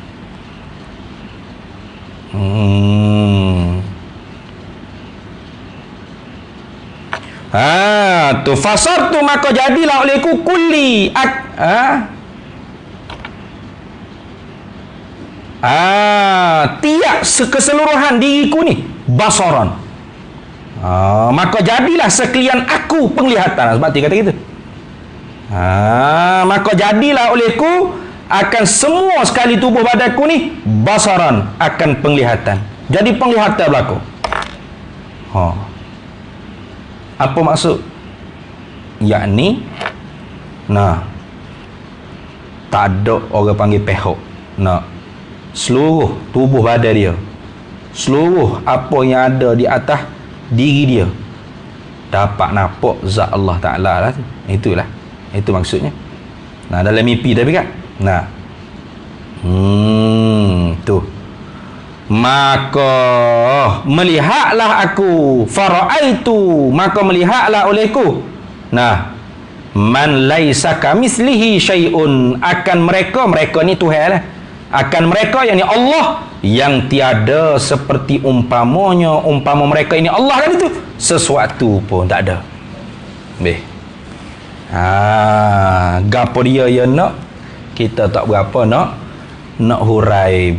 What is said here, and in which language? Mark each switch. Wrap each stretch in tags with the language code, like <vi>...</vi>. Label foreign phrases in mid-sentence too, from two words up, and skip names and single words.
<ms>Tu fasartu, maka jadilah olehku kulli tiap keseluruhan diriku ni basaran. Maka jadilah sekalian aku penglihatan. Sebab dia kata gitu. Maka jadilah olehku akan semua sekali tubuh badanku ni basaran, akan penglihatan. Jadi penglihatan berlaku. Apa maksud? Yakni tak ada orang panggil pehok. Seluruh tubuh badan dia, seluruh apa yang ada di atas diri dia dapat nampak zat Allah Ta'ala lah tu. Itulah, itu maksudnya. Dalam mimpi tapi kan. Tu. Maka melihatlah aku, fara'aitu, maka melihatlah olehku.</ms> <ar>من ليس كمثله شيء,</ar> <ms>akan mereka ni Tuhan lah. Akan mereka yang ni Allah, yang tiada seperti umpama mereka ini Allah kan itu. Sesuatu pun tak ada. Gapo dia nak, kita tak berapa nak hurai.</ms>